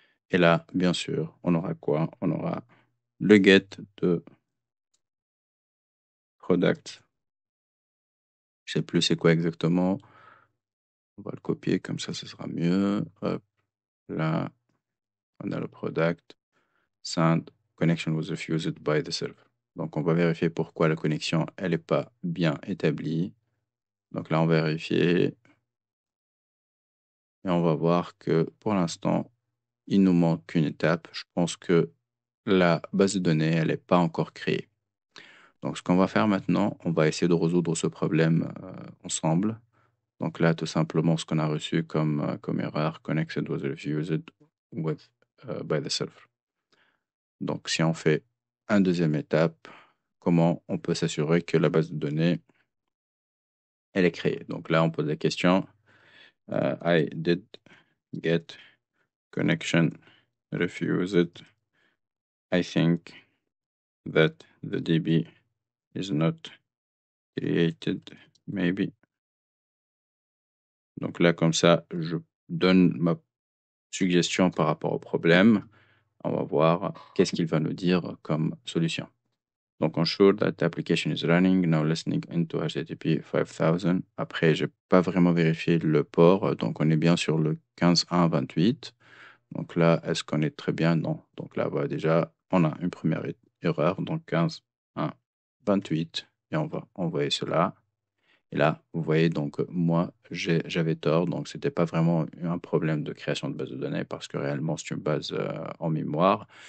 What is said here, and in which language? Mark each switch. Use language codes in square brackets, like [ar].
[fr] Et là, bien sûr, on aura quoi? On aura le get de product. Je sais plus c'est quoi exactement. On va le copier comme ça, ce sera mieux. Hop, là, on a le product. [en] Send connection was refused by the server. [fr] Donc, on va vérifier pourquoi la connexion, elle n'est pas bien établie. Donc là, on va vérifier et on va voir que pour l'instant, il nous manque une étape. Je pense que la base de données, elle n'est pas encore créée. Donc, ce qu'on va faire maintenant, on va essayer de résoudre ce problème ensemble. Donc là, tout simplement, ce qu'on a reçu comme erreur, [en] connected was refused with, by the server. [fr] Donc, si on fait une deuxième étape, comment on peut s'assurer que la base de données, elle est créée? Donc là, on pose la question, [en] I did get connection refused. I think that the DB is not created, maybe. [fr] Donc là, comme ça, je donne ma suggestion par rapport au problème. On va voir qu'est-ce qu'il va nous dire comme solution. [en] Donc, ensure that the application is running, now listening into HTTP 5000. [fr] Après, j'ai pas vraiment vérifié le port, donc on est bien sur le 15.1.28. Donc là, est-ce qu'on est très bien? Non. Donc là, voilà, déjà, on a une première erreur, donc 15.1.28, et on va envoyer cela. Et là, vous voyez, donc moi, j'avais tort, donc c'était pas vraiment un problème de création de base de données parce que réellement, c'est une base en mémoire.